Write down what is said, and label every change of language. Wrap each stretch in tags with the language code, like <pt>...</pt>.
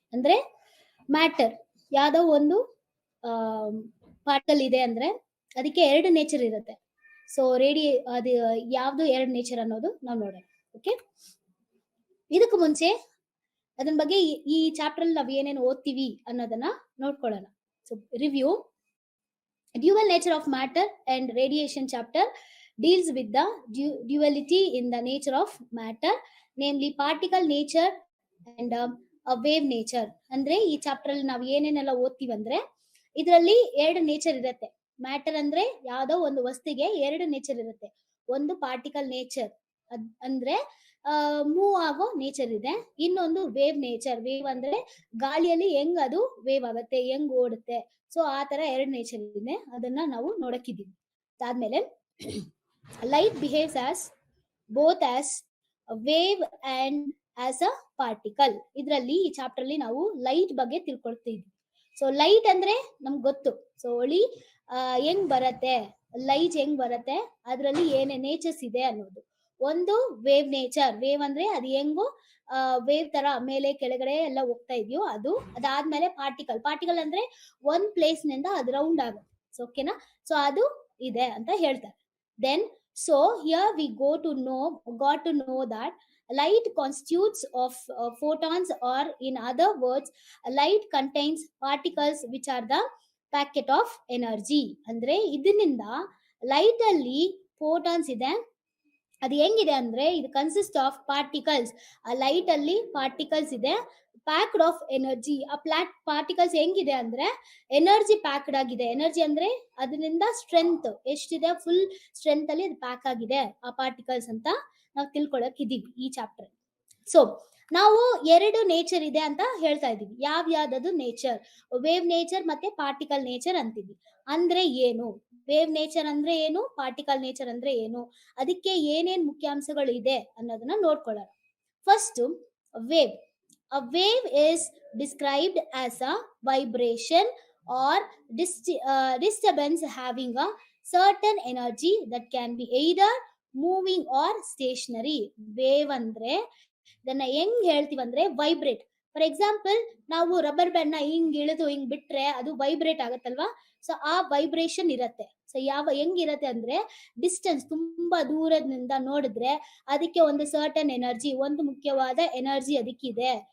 <kn>ಅಂದ್ರೆ ಮ್ಯಾಟರ್ ಯಾವ್ದೋ ಒಂದು ಪಾರ್ಟಿಕಲ್ ಇದೆ ಅಂದ್ರೆ ಅದಕ್ಕೆ ಎರಡು ನೇಚರ್ ಇರುತ್ತೆ. ಸೊ ಅದು ಯಾವ್ದು ಎರಡು ನೇಚರ್ ಅನ್ನೋದು ನಾವು ನೋಡೋಣ. ಓಕೆ, ಇದಕ್ಕೂ ಮುಂಚೆ ಅದನ್ನ ಬಗ್ಗೆ ಈ ಚಾಪ್ಟರ್ ಅಲ್ಲಿ ನಾವು ಏನೇನು ಓದ್ತೀವಿ ಅನ್ನೋದನ್ನ ನೋಡ್ಕೊಳ್ಳೋಣ.</kn> <en>So review: dual nature of matter and radiation chapter deals with the duality in the nature of matter, namely particle nature and a wave nature.</en> <kn>ಅಂದ್ರೆ ಈ ಚಾಪ್ಟರ್ ಅಲ್ಲಿ ನಾವು ಏನೇನೆಲ್ಲ ಓದ್ತೀವಿ ಅಂದ್ರೆ ಇದರಲ್ಲಿ ಎರಡು ನೇಚರ್ ಇರುತ್ತೆ. ಮ್ಯಾಟರ್ ಅಂದ್ರೆ ಯಾವ್ದೋ ಒಂದು ವಸ್ತುಗೆ ಎರಡು ನೇಚರ್ ಇರುತ್ತೆ. ಒಂದು ಪಾರ್ಟಿಕಲ್ ನೇಚರ್ ಅಂದ್ರೆ ಮೂವ್ ಆಗೋ ನೇಚರ್ ಇದೆ. ಇನ್ನೊಂದು ವೇವ್ ನೇಚರ್. ವೇವ್ ಅಂದ್ರೆ ಗಾಳಿಯಲ್ಲಿ ಹೆಂಗ್ ಅದು ವೇವ್ ಆಗುತ್ತೆ, ಹೆಂಗ್ ಓಡುತ್ತೆ. ಸೊ ಆ ತರ ಎರಡು ನೇಚರ್ ಇದೆ, ಅದನ್ನ ನಾವು ನೋಡಕ್ಕಿದೀವಿ.</kn> <en>ಅದಾದ್ಮೇಲೆ light behaves as both as a wave and as a particle.</en> <kn>ಇದರಲ್ಲಿ ಈ ಚಾಪ್ಟರ್ ಅಲ್ಲಿ ನಾವು ಲೈಟ್ ಬಗ್ಗೆ ತಿಳ್ಕೊಳ್ತೀವಿ. ಸೊ ಲೈಟ್ ಅಂದ್ರೆ ನಮ್ಗೆ ಗೊತ್ತು. ಸೊ ಒಳಿ ಹೆಂಗ್ ಬರತ್ತೆ, ಲೈಟ್ ಹೆಂಗ್ ಬರತ್ತೆ, ಅದ್ರಲ್ಲಿ ಏನೇ ನೇಚರ್ಸ್ ಇದೆ ಅನ್ನೋದು. ಒಂದು ವೇವ್ ನೇಚರ್. ವೇವ್ ಅಂದ್ರೆ ಅದು ಹೆಂಗು ವೇವ್ ತರ ಮೇಲೆ ಕೆಳಗಡೆ ಎಲ್ಲ ಹೋಗ್ತಾ ಇದೆಯೋ ಅದು. ಅದಾದ್ಮೇಲೆ ಪಾರ್ಟಿಕಲ್. ಪಾರ್ಟಿಕಲ್ ಅಂದ್ರೆ ಒಂದ್ ಪ್ಲೇಸ್ ನಿಂದ ಅದು ರೌಂಡ್ ಆಗುತ್ತೆ. ಸೊ ಓಕೆನಾ, ಸೊ ಅದು ಇದೆ ಅಂತ ಹೇಳ್ತಾರೆ.</kn> <en>Then, so here we got to know that light constitutes of photons, or in other words, light contains particles which are the packet of energy.</en> <kn>ಅಂದ್ರೆ ಇದರಿಂದ ಲೈಟ್ ಅಲ್ಲಿ ಫೋಟಾನ್ಸ್ ಇದೆ. ಅದು ಹೆಂಗಿದೆ ಅಂದ್ರೆ ಇದು ಕನ್ಸಿಸ್ಟ್ ಆಫ್ ಪಾರ್ಟಿಕಲ್ಸ್. ಆ ಲೈಟ್ ಅಲ್ಲಿ ಪಾರ್ಟಿಕಲ್ಸ್ ಇದೆ, ಪ್ಯಾಕ್ಡ್ ಆಫ್ ಎನರ್ಜಿ. ಆ ಪಾರ್ಟಿಕಲ್ಸ್ ಹೆಂಗಿದೆ ಅಂದ್ರೆ ಎನರ್ಜಿ ಪ್ಯಾಕ್ಡ್ ಆಗಿದೆ. ಎನರ್ಜಿ ಅಂದ್ರೆ ಅದರಿಂದ ಸ್ಟ್ರೆಂತ್ ಎಷ್ಟಿದೆ, ಫುಲ್ ಸ್ಟ್ರೆಂತ್ ಅಲ್ಲಿ ಅದು ಪ್ಯಾಕ್ ಆಗಿದೆ ಆ ಪಾರ್ಟಿಕಲ್ಸ್ ಅಂತ ನಾವು ತಿಳ್ಕೊಳಕ್ ಇದೀವಿ ಈ ಚಾಪ್ಟರ್. ಸೊ ನಾವು ಎರಡು ನೇಚರ್ ಇದೆ ಅಂತ ಹೇಳ್ತಾ ಇದೀವಿ. ಯಾವ್ಯಾವ್ದು ನೇಚರ್? ವೇವ್ ನೇಚರ್ ಮತ್ತೆ ಪಾರ್ಟಿಕಲ್ ನೇಚರ್ ಅಂತೀವಿ. ಅಂದ್ರೆ ಏನು ವೇವ್ ನೇಚರ್ ಅಂದ್ರೆ ಏನು, ಪಾರ್ಟಿಕಲ್ ನೇಚರ್ ಅಂದ್ರೆ ಏನು, ಅದಕ್ಕೆ ಏನೇನ್ ಮುಖ್ಯಾಂಶಗಳು ಇದೆ ಅನ್ನೋದನ್ನ ನೋಡ್ಕೊಳ್ಳೋಣ.</kn> <en>First, wave. A wave is described as a vibration or disturbance having a certain energy that can be either moving or stationary.</en> <kn>Wave ಅಂದ್ರೆ ಇದನ್ನ ಹೆಂಗ್ ಹೇಳ್ತೀವಿ ಅಂದ್ರೆ ವೈಬ್ರೇಟ್. ಫಾರ್ ಎಕ್ಸಾಂಪಲ್, ನಾವು ರಬ್ಬರ್ ಬ್ಯಾಂಡ್ ನ ಹಿಂಗ್ ಇಳಿದು ಹಿಂಗ್ ಬಿಟ್ರೆ ಅದು ವೈಬ್ರೇಟ್ ಆಗತ್ತಲ್ವಾ. ಸೊ ಆ ವೈಬ್ರೇಷನ್ ಇರತ್ತೆ. ಸೊ ಹೆಂಗಿರತ್ತೆ ಅಂದ್ರೆ ಡಿಸ್ಟೆನ್ಸ್ ತುಂಬಾ ದೂರದಿಂದ ನೋಡಿದ್ರೆ ಅದಕ್ಕೆ ಒಂದು ಸರ್ಟನ್ ಎನರ್ಜಿ, ಒಂದು ಮುಖ್ಯವಾದ ಎನರ್ಜಿ ಅದಕ್ಕಿದೆ.</kn>